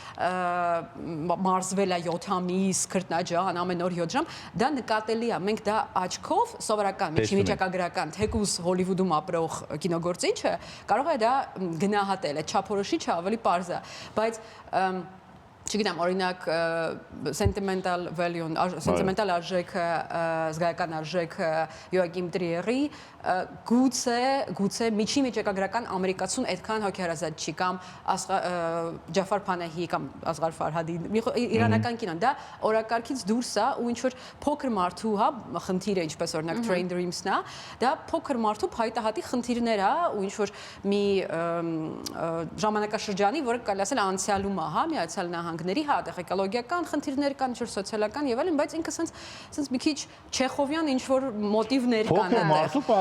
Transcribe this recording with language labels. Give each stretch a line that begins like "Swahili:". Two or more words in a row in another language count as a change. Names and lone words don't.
Armenian: մարզվել է 7 ամիս, քրտնաջան, ամեն օր 7 ժամ, դա նկատելի է։ Մենք դա աչքով սովորական միջակագրական, թեկուզ Հոլիվուդում ապրող կինոգործիչը կարող է դա գնահատել, այդ չափորոշիչը ավելի պարզ է, բայց չգիտեմ, օրինակ
English: sentimental value-
Armenian: ն, sentimental արժեքը, զգայական արժեքը Յոակիմ Տրիերի գուցե միջակագրական ամերիկացուն այդքան հոգեհարազատ չի կամ Ջաֆար Փանեհի կամ Ասղար Ֆարհադի իրանական կինոն, դա օրակարգից դուրս է ու ինչ որ փոքր մարդու, հա, խնդիրը, ինչպես օրինակ Train Dreams-ն է, դա փոքր մարդու փայտահատի խնդիրներ է ու ինչ որ մի ժամանակաշրջանի, որը կարելի ասել անցյալում է, հա, Միացյալ Նահանգների, հա, էկոլոգիական խնդիրներ կան, ինչ որ սոցիալական եւ այլն, բայց ինքը sense մի քիչ Չեխովյան ինչ որ մոտիվներ կան